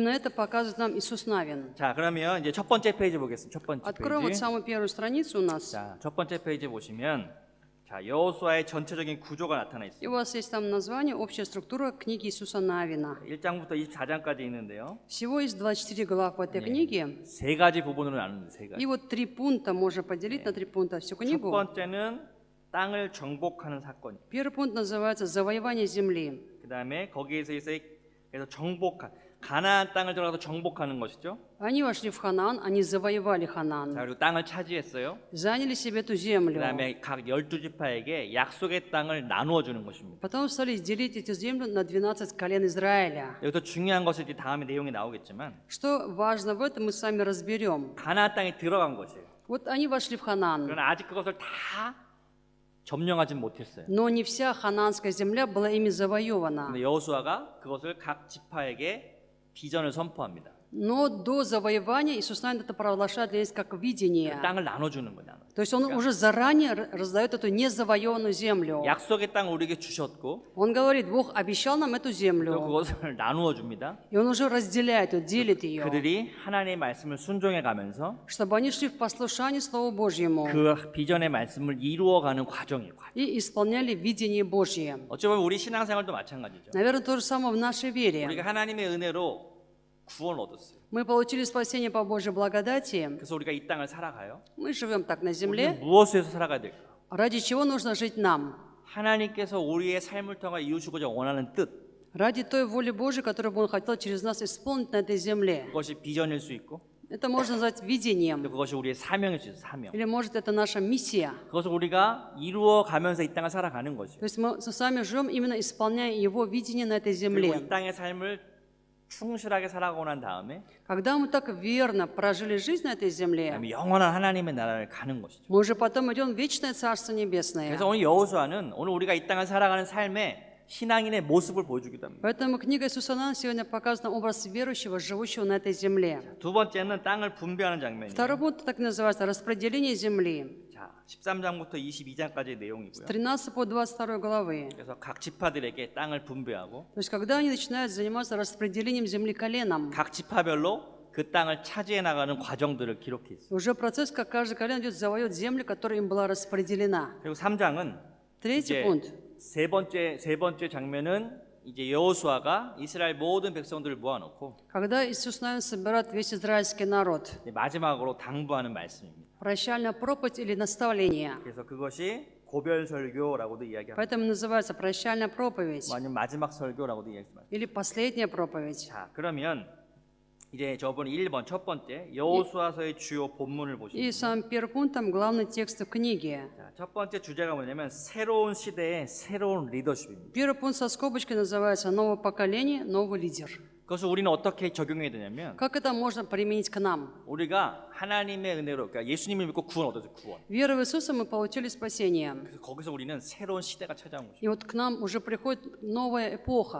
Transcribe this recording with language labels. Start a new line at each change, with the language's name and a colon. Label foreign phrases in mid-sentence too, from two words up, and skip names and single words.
Russian: Именно это показывает нам Иисус Навин.
Korean: 자, 그러면 이제 첫 번째 페이지 보겠습니다. 첫 번째
Russian: Откроем вот
Korean: 페이지.
Russian: самую первую страницу у нас.
Korean: 자, 첫 번째 페이지 보시면 자, 여호수아의 전체적인 구조가 나타나
Russian: И
Korean: 있습니다.
Russian: у вас есть там название «Общая структура книги Иисуса Навина».
Korean: 1장부터 24장까지 있는데요.
Russian: Всего есть 24 глав в этой книге.
Korean: 세 가지 부분으로 나누는데 세
Russian: И
Korean: 가지.
Russian: вот 3 пункта можно поделить на 3 пункта всю
Korean: 첫
Russian: книгу.
Korean: 번째는 땅을 정복하는 사건.
Russian: Первый пункт называется «Завоевание земли».
Korean: 그다음에 거기에서 그래서 정복한 가나안 땅을 들어가서 정복하는 것이죠.
Russian: Они вошли в Ханаан, они завоевали
Korean: 자,
Russian: Ханаан,
Korean: 그리고 땅을 차지했어요.
Russian: заняли себе эту землю.
Korean: 그다음에 각 12지파에게 약속의 땅을 나누어 주는 것입니다.
Russian: Потом стали делить эту землю на 12 колен Израиля.
Korean: 여기서 중요한 것은 이제 다음에 내용이 나오겠지만
Russian: Что важно в этом, мы с вами разберем.
Korean: 가나안 땅에 들어간 것이에요.
Russian: Вот они вошли в Ханаан,
Korean: 그러나 아직 그것을 다 점령하진 못했어요.
Russian: но не вся ханаанская земля была ими завоевана.
Korean: 근데 여호수아가 그것을 각 지파에게 비전을 선포합니다.
Russian: Но до завоевания Иисус Навин это провозглашает для них как видение.
Korean: 그 땅을 나눠주는 거냐.
Russian: То есть Он уже заранее раздает эту незавоеванную землю.
Korean: 약속의 땅을 우리에게 주셨고
Russian: Он говорит, Бог обещал нам эту
Korean: 또
Russian: землю.
Korean: 그것을 나누어 줍니다.
Russian: И Он уже разделяет ее, делит ее,
Korean: 그들이 하나님의 말씀을 순종해 가면서
Russian: чтобы они шли в послушании Слову Божьему
Korean: 그 비전의 말씀을 이루어가는 과정이에요.
Russian: и исполняли видение Божье.
Korean: 어찌 보면 우리 신앙생활도 마찬가지죠.
Russian: Наверное, то же самое в нашей вере.
Korean: 우리가 하나님의 은혜로 구원 얻었어요.
Russian: Мы получили спасение по Божьей благодати.
Korean: 그래서 우리가 이 땅을 살아가요.
Russian: Мы живем так на
Korean: 우리는
Russian: земле.
Korean: 무엇에서 살아가야 될까?
Russian: Ради чего нужно жить нам?
Korean: 하나님께서 우리의 삶을 통해 이루시고자 원하는 뜻,
Russian: Ради той воли Божьей, которую бы Он хотел через нас исполнить на этой земле.
Korean: 그것이 비전일 수 있고
Russian: Это можно назвать видением.
Korean: 또 그것이 우리의 사명일 수 있어요. 사명.
Russian: Или, может, это наша миссия.
Korean: 그것을 우리가 이루어 가면서 이 땅을 살아가는 것이에요.
Russian: То есть мы с вами живем, именно исполняя Его видение на этой
Korean: 그리고
Russian: земле.
Korean: 이 땅의 삶을 충실하게 살아가고 난 다음에
Russian: Когда мы так верно прожили жизнь на этой земле,
Korean: 그다음에 영원한 하나님의 나라를 가는 것이죠.
Russian: мы уже потом идем в вечное Царство Небесное.
Korean: 그래서 오늘 여호수아는 오늘 우리가 이 땅을 살아가는 삶의 신앙인의 모습을 보여주기도 합니다.
Russian: Поэтому книга Иисуса Навина сегодня показана образ верующего, живущего на этой земле.
Korean: 두 번째는 땅을 분배하는 장면이에요.
Russian: Второй пункт так называется распределение земли.
Korean: 자, 13장부터 22장까지의 내용이고요.
Russian: С 13 по 22 главы.
Korean: 그래서 각 지파들에게 땅을 분배하고
Russian: То есть когда они начинают заниматься распределением земли коленом,
Korean: 각 지파별로 그 땅을 차지해 나가는 과정들을 기록해 있어요.
Russian: уже процесс, как каждый колено идет завоевать землю, которая им была распределена.
Korean: 그리고 3장은
Russian: Третий пункт.
Korean: 세 번째 장면은 이제 여호수아가 이스라엘 모든 백성들을 모아놓고
Russian: Когда Иисус Навин собирает весь израильский народ.
Korean: 이제 마지막으로 당부하는 말씀입니다.
Russian: Прощальная проповедь или наставление.
Korean: 그래서 그것이 고별 설교라고도 이야기합니다.
Russian: Поэтому называется прощальная проповедь
Korean: 아니면 마지막 설교라고도 이야기합니다.
Russian: или последняя проповедь.
Korean: 자, 그러면 이제 저번에 1번 첫 번째 여호수아서의 주요 본문을
Russian: И
Korean: 보시면
Russian: самым первым пунктом главный текст в книге.
Korean: 자, 첫 번째 주제가 뭐냐면 새로운 시대의 새로운 리더십입니다.
Russian: Первый пункт со скобочкой называется «Новое поколение, новый лидер».
Korean: 그것을 우리는 어떻게 적용해야 되냐면
Russian: Как это можно применить к нам?
Korean: 우리가 하나님의 은혜로 그러니까 예수님을 믿고 구원 얻었어요. 구원.
Russian: Верой в Иисуса мы получили спасение.
Korean: 그래서 거기서 우리는 새로운 시대가 찾아온 것이죠.
Russian: И вот к нам уже приходит новая эпоха.